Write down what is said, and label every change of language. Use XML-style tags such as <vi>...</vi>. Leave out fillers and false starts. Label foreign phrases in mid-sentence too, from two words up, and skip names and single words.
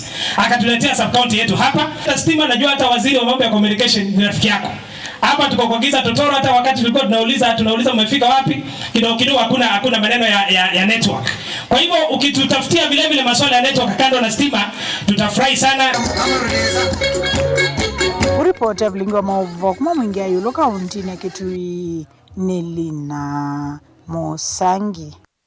<sw>Akatuletea</sw> <en>sub county</en> <sw>yetu hapa. Stima najua hata waziri wa mambo ya communication ni rafiki yako. Hapa tuko kwa giza totoro, hata wakati tulikuwa tunauliza umefika wapi kidogo hakuna maneno ya network. Kwa hivyo ukitutafutia vile masuala ya network kando na stima tutafurahi sana.</sw> <kam>Report ya Vlingo Maovo kuma Mwingia Yolo kaunti ya Kitui ni Lina Musangi.</kam>